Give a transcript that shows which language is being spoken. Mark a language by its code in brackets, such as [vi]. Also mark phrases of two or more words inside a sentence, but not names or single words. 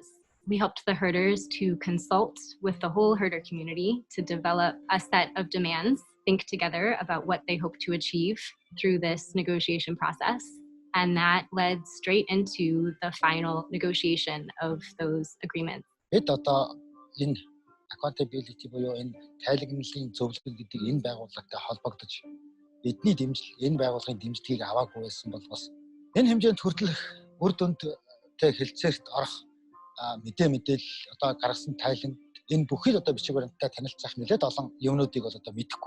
[en] We helped the herders to consult with the whole herder community to develop a set of demands, think together about what they hope to achieve through this negotiation process. And that led straight into the final negotiation of those agreements. [mn] Бид одоо энэ accountability буюу энэ тайлагналын зөвлөл гэдэг энэ байгууллагатай холбогдож бидний дэмжил энэ байгууллагын дэмжлэгийг аваагүй байсан бол бас энэ хэмжээнд хүртэлх үр дүнтэй хэлцээрт орох мэдээлэл одоо гаргасан тайлан энэ бүхэл одоо бичиг баримттай танилцах нэлээд олон юмнуудыг бол одоо мэдэхгүй.